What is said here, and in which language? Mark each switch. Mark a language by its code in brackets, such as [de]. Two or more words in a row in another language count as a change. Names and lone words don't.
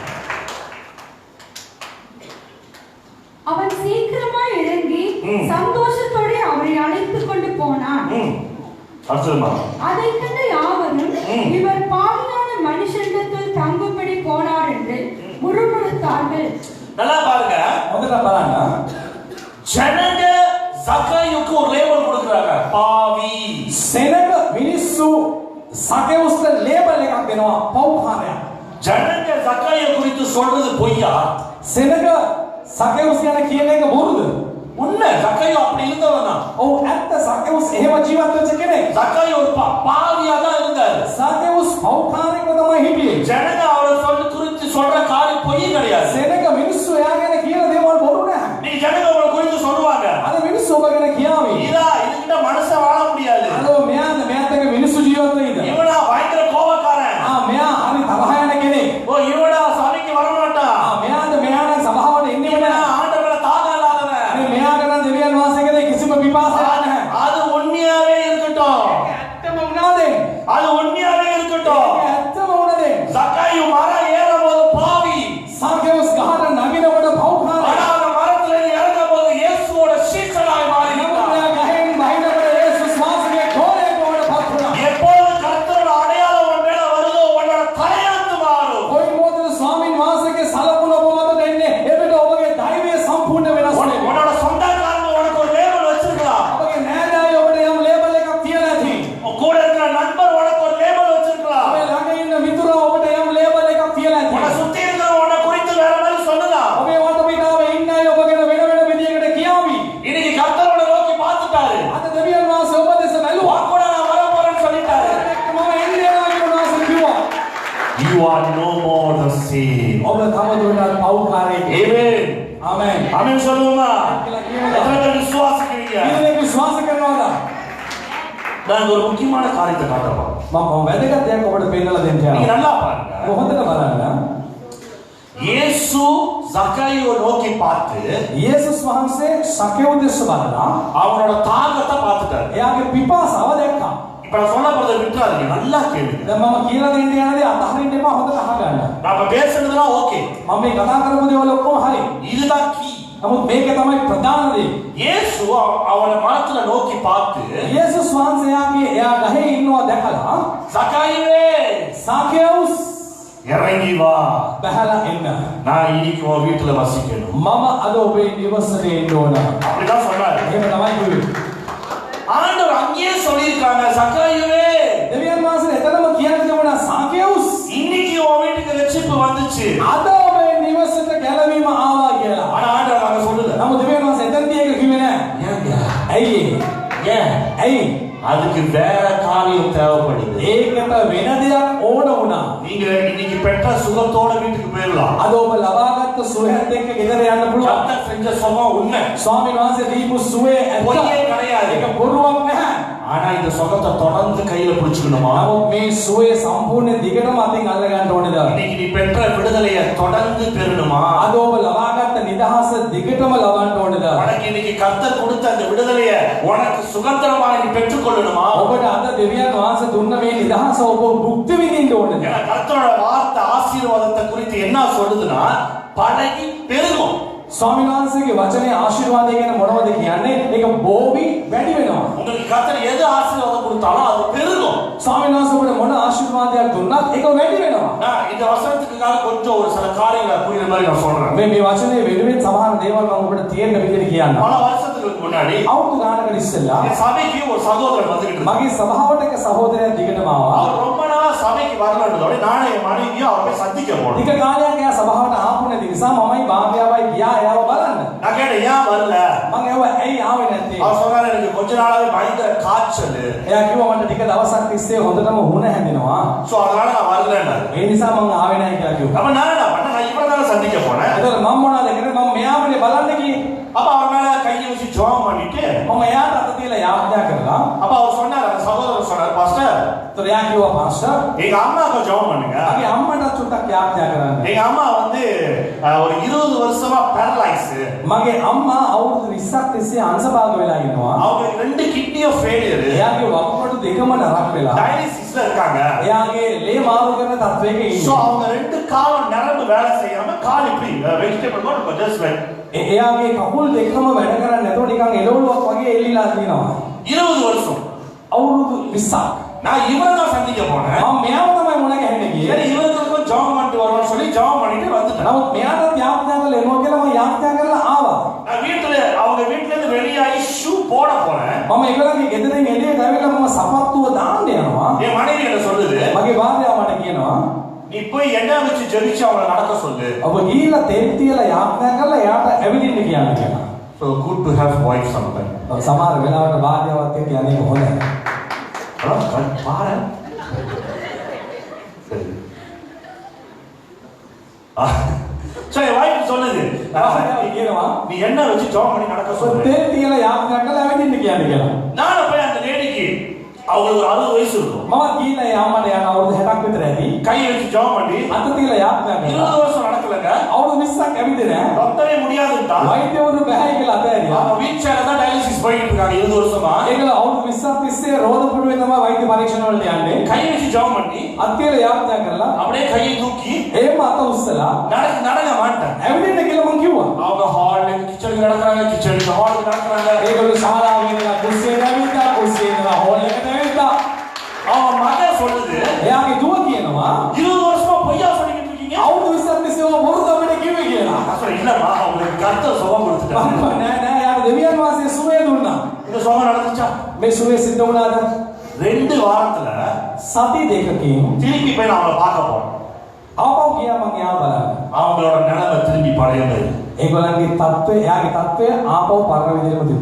[ta] அவன் சீக்கிரமாய் எழும்பி சந்தோஷத்தோடு அவரை அழைத்துக் கொண்டு போனான். அடுத்ததுமா அதைக் கண்ட யாவரும் இவர் பாவியான மனுஷனிடத்தில் தங்கும்படி போனார் என்று முறுமுறுத்தார்கள். நல்லா பாருங்க. [si] හොඳට බලන්න. [ta] ஜனங்க சக்காயுக்கு ஒரு லேபிள் கொடுக்கறாங்க. பாவி. [si] සෙනග මිනිස්සු සකෙවුස්ට ලේබල් එකක් දෙනවා පව්කාරයා. [ta] ஜனங்க சக்காயை குறித்து சொல்றது பொய்யா? [si] සෙනග සකෙවුස් යන කියන එක බොරුද? [ta] உண்மை. சக்காயு அப்படி இருந்தவனா? [si] ඔව් ඇත්ත සකෙවුස් එහෙම ජීවත් වෙච්ච කෙනෙක්. [ta] சக்காயு ஒரு பாவியா தான் இருந்தாரு. [si] සකෙවුස් පව්කාරයෙක්ව තමයි හිටියේ. [ta] ஜனங்க அவரை குறித்து சொல்ற காரியம் பொய் கிடையாது. [si] සෙනග මිනිස්සු එයා ගැන කියන දේවල් බොරු නැහැ. [ta] நீ ஜனங்க அவரை குறித்து சொல்லுவாங்க. [si] අද මිනිස්සු ඔබ ගැන කියාවි. [ta] இதா இதுகிட்ட மனச வாழ முடியாது. [si] අද මෙයාත් එක්ක මිනිස්සු ජීවත් වෙයිද? [ta] இவனா பயங்கர கோபக்காரன். [si] මෙයා හරි තරහ යන කෙනෙක්. [ta] ஓ இவனா சபைக்கு வர மாட்டான். [si] මෙයා නම් සභාවට එන්නේ [ta] இவனா [si] නැහැ. [ta] ஆண்டவரை தாங்க இல்லாதவன். [si] මෙයාට නම් දෙවියන් වහන්සේගේ කිසිම විපාසයක් නැහැ. [ta] அது உண்மையாவே இருக்கட்டும். [si] ඇත්තම වුණාද? [ta] அது உண்மையாவே இருக்கட்டும். [si] ඇත්තම වුණාද? [ta] சக்காயு மரம் ஏறும்போது பாவி. [si] සකෙවුස් ගහට නගිනකොට පව්කාරයා. [ta] ஆனா அந்த மரத்துல இறங்கும்போது இயேசுவோட சீஷனாய் மாறினான். [si] ගහෙන් බහිනකොට යේසුස් වහන්සේගේ ගෝලයෙක් බවට පත් වුණා. [ta] எப்போது கர்த்தரோட அடையாளம் உன் மேல வருதோ உன்னோட தலையெழுத்து மாறும். [si] කොයි මොහොතේ ස්වාමීන් වහන්සේගේ සලකුණ ඔබ මතට එන්නේ එවිට ඔබගේ ධෛර්යය සම්පූර්ණ වෙනස් වෙනවා. [ta] உன்னோட சொந்தக்காரங்க உனக்கு ஒரு லேபிள் வச்சிருக்கலாம். [si] ඔබගේ නෑදෑයෝ ඔබට යම් ලේබල් එකක් තියලා ඇති. [ta] உன் கூட இருக்கிற நண்பர் உனக்கு ஒரு லேபிள் வச்சிருக்கலாம். [si] ඔබේ ළඟ ඉන්න මිතුරා ඔබට යම් ලේබල් එකක් තියලා [ta] உன்னை [si] ඇති. [ta] சுத்தி இருக்கிற உன்னை குறித்து வேற மாதிரி சொல்லலாம். [si] ඔබේ වටපිටාවේ ඉන්න අය ඔබ ගැන වෙන වෙන විදියකට කියාවි. [ta] இன்னைக்கு கர்த்தரோட நோக்கி பார்த்துட்டாரு. [si] අද දෙවියන් වහන්සේ ඔබ දෙස බැලුවා. [ta] உன் கூட நான் வர போறேன்னு சொல்லிட்டாரு. [si] මම එන්නේ යනවා කියලා වහන්සේ කිව්වා. [en] You are no more the same. [si] ඔබ තවදුරටත් පව්කාරයෙක්. [en] Amen. [si] ආමෙන්. [ta] ஆமென் சொல்லுமா? [si] කියලා කියනවා. [ta] எத்தனை பேர் விசுவாசிக்கிறீங்க? [si] ඉතින් විශ්වාස කරනවාද? [ta] நான் ஒரு முக்கியமான காரியத்தை காட்டப்பா. [si] මම වැදගත් දෙයක් ඔබට පෙන්නලා දෙන්න [ta] நீங்க [si] යනවා. [ta] நல்லா பாருங்க. [si] හොඳට බලන්න. [ta] இயேசு சக்காயுவை நோக்கி பார்த்து [si] යේසුස් වහන්සේ සකෙව් දෙස බලලා [ta] அவனோட தாகத்தை பார்த்துட்டாரு. [si] එයාගේ පිපාසාව දැක්කා. [ta] இப்ப நான் சொல்ல போறதை விட்டுறாதீங்க. நல்லா கேளுங்க. [si] දැන් මම කියලා දෙන්න යන දේ අතහරින්න එපා. හොඳට අහගන්න. [ta] நாம பேசுனதுலாம் ஓகே. [si] මම මේ කතා කරපු දේවල් ඔක්කොම හරි. [ta] இதுதான் கீ. [si] නමුත් මේක තමයි ප්‍රධාන දේ. [ta] இயேசு அவனை மரத்துல நோக்கி பார்த்து [si] යේසුස් වහන්සේ එයා ගහේ ඉන්නවා දැකලා [ta] சக்காயுவே [si] සකෙව්ස් [ta] இறங்கி வா. [si] බහැලා එන්න. [ta] நான் இன்னைக்கு உன் வீட்டுல வசிக்கணும். [si] මම අද ඔබේ නිවසේට එන්න ඕන. [ta] அப்படிதான் சொன்னாரு. [si] එහෙම තමයි කිව්වේ. [ta] ஆண்டவர் அங்கேயே சொல்லியிருக்காங்க சக்காயுவே [si] දෙවියන් වහන්සේ එතනම කියන්න තිබුණා සකෙව්ස් [ta] இன்னைக்கு உன் வீட்டுக்கு ரட்சிப்பு வந்துச்சு. [si] අද ඔබේ නිවසට ගැලවීම ආවා කියලා. [ta] ஆனா ஆண்டவர் அங்க சொல்லுது. [si] නමුත් දෙවියන් වහන්සේ එතනදී ඒක කිව්වේ නෑ. [ta] ஏங்க? [si] ඇයි? [ta] ஏன்? [si] ඇයි? [ta] அதுக்கு வேற காரியம் தேவைப்படுது. [si] ඒකට වෙන දෙයක් ඕන වුණා. [ta] நீங்க இன்னைக்கு பெற்ற சுகத்தோட வீட்டுக்கு போயிடலாம். [si] අද ඔබ ලබාගත් සුවයත් එක්ක ගෙදර යන්න පුළුවන්. [ta] கர்த்தர் செஞ்ச சுகம் உண்மை. [si] ස්වාමීන් වහන්සේ දීපු සුවේ [ta] பொய்யே கிடையாது. [si] ඒක බොරුවක් නැහැ. [ta] ஆனா இந்த சுகத்தை தொடர்ந்து கையில பிடிச்சுக்கணுமா? [si] නමුත් මේ සුවේ සම්පූර්ණ දිගටම අතින් අල්ල ගන්න ඕනේද? [ta] இன்னைக்கு நீ பெற்ற விடுதலையை தொடர்ந்து பெறணுமா? [si] අද ඔබ ලබාගත් නිදහස දිගටම ලබන්න ඕනේද? [ta] உனக்கு இன்னைக்கு கர்த்தர் கொடுத்த அந்த விடுதலையை உனக்கு சுதந்திரமாக நீ பெற்றுக்கொள்ளணுமா? [si] ඔබට අද දෙවියන් වහන්සේ දුන්න මේ නිදහස ඔබ භුක්ති විඳින්න ඕනේද? [ta] ஏன்னா கர்த்தரோட வார்த்தை ஆசீர்வாதத்தை குறித்து என்ன சொல்லுதுன்னா பழகி பெருகும். [si] ස්වාමීන් වහන්සේගේ වචනේ ආශිර්වාදය ගැන මොනවද කියන්නේ? ඒක බෝවි වැඩි වෙනවා. [ta] உங்களுக்கு கர்த்தர் எது ஆசீர்வாதம் கொடுத்தாலும் அது பெருகும். [si] ස්වාමීන් වහන්සේ ඔබට මොන ආශිර්වාදයක් දුන්නත් ඒක වැඩි වෙනවා. [ta] நான் இந்த வசனத்துக்காக கொஞ்சம் ஒரு சில காரியங்களை புரியுற மாதிரி நான் சொல்றேன். [si] මේ වචනේ වෙනුවෙන් සමහර දේවල් මම ඔබට තේරෙන විදිහට කියන්නම්. [ta] பல வருஷத்துக்கு முன்னாடி [si] අවුරුදු ගානකට ඉස්සෙල්ලා [ta] என் சபைக்கு ஒரு சகோதரன் வந்துகிட்டு இருந்தார். [si] මගේ සභාවට එක සහෝදරයෙක් දිගටම ආවා. [ta] அவர் ரொம்ப நாளா சபைக்கு வரலன்றதோட நானும் என் மனைவியும் அவரை போய் சந்திக்க போனோம். [si] ටික කාලයක් එයා සභාවට ආපු නැති නිසා මමයි භාර්යාවයි ගියා එයාව බලන්න. [ta] நான் கேட்டேன் ஏன் வரல? [si] මම එයාව ඇයි ආවේ නැත්තේ? [ta] அவர் சொன்னாரு எனக்கு கொஞ்ச நாளாவே பயங்கர காய்ச்சல். [si] එයා කිව්වා මට ටික දවසක් තිස්සේ හොඳටම හුණ හැදෙනවා. [ta] சோ அதனால நான் வரலன்னாரு. [si] ඒ නිසා මම ආවේ නැහැ කියලා කිව්වා. [ta] அப்ப நான் என்ன பண்ணேன்? நான் இவரை தானே சந்திக்க போனேன். [si] ඒතර මම මොනවද කරේ? මම මෙයාවනේ බලන්න ගියේ. [ta] அப்ப அவர் மேல கையை வச்சு ஜெபம் பண்ணிட்டு [si] මම එයාට අත තියලා යාඥා කරලා [ta] அப்ப அவர் சொன்னார், அந்த சகோதரர் சொன்னார், பாஸ்டர் [si] ඒතර එයා කිව්වා පාස්ටර් [ta] எங்க அம்மாக்கு ஜெபம் பண்ணுங்க. [si] මගේ අම්මට චුට්ටක් යාඥා කරන්න. [ta] எங்க அம்மா வந்து ஒரு 20 வருஷமா பேரலைஸ். [si] මගේ අම්මා අවුරුදු 20ක් තිස්සේ අංශභාග වෙලා ඉන්නවා. [ta] அவங்க ரெண்டு கிட்னியும் ஃபெயிலியர். [si] එයාගේ වකුගඩු දෙකම නරක් වෙලා. [ta] டயாலிசிஸ்ல இருக்காங்க. [si] එයාගේ ලේ මාරු කරන තත්වයක [ta] சோ [si] ඉන්නවා. [ta] அவங்க ரெண்டு காலும் நரம்பு வேலை செய்யாம கால் இப்படி வெஜிடபிள் மாதிரி [en] just like [si] එයාගේ කකුල් දෙකම වැඩ කරන්නේ නැතුව නිකන් එළවලුවක් වගේ එල්ලිලා තියෙනවා. [ta] 20 வருஷம். [si] අවුරුදු 20ක්. [ta] நான் இவரை தான் சந்திக்க போனேன். [si] මම මෙයාව තමයි මුණ ගැහෙන්න ගියේ. [ta] சரி இவருக்கும் ஜாம் பண்ணிட்டு வரணும்னு சொல்லி ஜாம் பண்ணிட்டு வந்துட்டேன். [si] නමුත් මෙයාට යාඥා කරලා එනවා කියලා මම යාඥා කරලා ආවා. [ta] நான் அவங்க வீட்ல இருந்து வெளியாகி ஷூ போட போறேன். [si] මම ඒගොල්ලන්ගේ ගෙදරින් එළියට ඇවිල්ලා මම සපත්තුව දාන්න යනවා. [ta] என் மனைவி என்ன சொல்லுது? [si] මගේ භාර්යාව මට කියනවා [ta] நீ போய் எண்ணெய் வச்சு ஜெபிச்சு அவங்களை நடக்க சொல்லு. [si] ඔබ ගිහිල්ලා තෙල් තියලා යාඥා කරලා එයාට ඇවිදින්න කියන්න කියලා. [en] So good to have wife sometime. [si] සමහර වෙලාවට භාර්යාවත් එක්ක යන්නේ හොඳයි. [ta] அதான் பாரு. சரி வாய்ப்பு சொல்லுது. [si] කියනවා [ta] நீ எண்ணெய் வச்சு ஜெபம் பண்ணி நடக்க சொல்லு. [si] තෙල් තියලා යාඥා කරලා ඇවිදින්න කියන්න කියලා. [ta] நானும் போய் அந்த லேடிக்கு அவங்களுக்கு ஒரு 60 வயசு இருக்கும். [si] මම ගිහිල්ලා ඒ අම්මට යන අවුරුදු 60ක් විතර ඇති. [ta] கை வச்சு ஜெபம் பண்ணி [si] අත තියලා යාඥා [ta] 20 [si] කරලා [ta] வருஷம் நடக்கலங்க. [si] අවුරුදු 20ක් ඇවිදින [ta] டாக்டரே முடியாதுட்டா. [si] වෛද්‍යවරු බැහැ කියලා අතහැරියා. [ta] அவங்க வீல் சேர்ல தான் டயாலிசிஸ் போயிட்டு இருக்காங்க 20 வருஷமா. [si] ඒකල අවුරුදු 20ක් තිස්සේ රෝද පුඩුවේ තමයි වෛද්‍ය පරීක්ෂණ වලට යන්නේ. [ta] கை வச்சு ஜெபம் பண்ணி [si] අත් තියලා යාඥා කරලා [ta] அப்படியே கையை தூக்கி [si] එහෙම අත උස්සලා [ta] நடக்க மாட்டேன். [si] ඇවිදින්න කියලා මම කිව්වා. [ta] அவங்க ஹால்ல கிச்சனுக்கு நடக்கறாங்க, கிச்சனுக்கு ஹாலுக்கு நடக்கறாங்க. [si] ඒගොල්ලෝ ශාලාවේ ඉඳලා කුස්සියට ඇවිල්ලා කුස්සියේ ඉඳලා හෝල් එකට ඇවිල්ලා [ta] அவன் மகன் சொல்லுது [si] එයාගේ දුව කියනවා [ta] 20 வருஷமா பொய்யா சொல்லிட்டு இருக்கீங்க. [si] අවුරුදු 20ක් තිස්සේ ඔබ බොරු තමයි කිව්වේ කියලා. [ta] நான் சொல்றேன் இல்லம்மா உங்களுக்கு கர்த்தர் சுகம் கொடுத்துட்டாரு. [si] මම නෑ නෑ යාර දෙවියන් වහන්සේ සුවය දුන්නා. [ta] இந்த சுகம் நடந்துச்சா? [si] මේ සුවය සිද්ධ වුණාද? [ta] 2 வாரத்துல [si] සති දෙකකින් [ta] திருப்பி போய் நான் அவளை பார்க்க போறேன். [si] ආපහු ගියා මම එයාව බලන්න. [ta] அவங்களோட நிலைமை திரும்பி பழைய மாதிரி. [si] ඒගොල්ලන්ගේ තත්ත්වය එයාගේ තත්ත්වය ආපහු පරණ විදිහටම තිබ්බා.